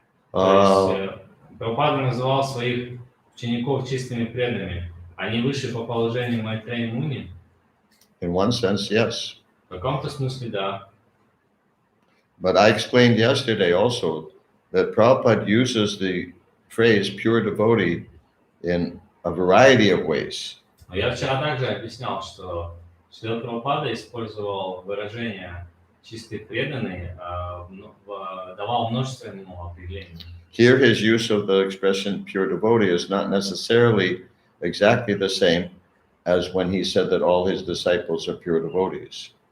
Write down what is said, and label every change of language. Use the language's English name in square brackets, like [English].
[Russian] То есть Прабхупада называл своих учеников чистыми преданными. Они выше по положению Майтрея Муни? [English] In one sense, yes. [Russian] В каком-то смысле, да. [English] But I explained yesterday also that Prabhupada uses the phrase pure devotee in a variety of ways. [Russian] Но я вчера также объяснял, что Шрила Прабхупада использовал выражение «чистые преданные», давал множественному определению. [English] Here, his use of the expression pure devotee is not necessarily exactly the same as when he said that all his disciples are pure devotees.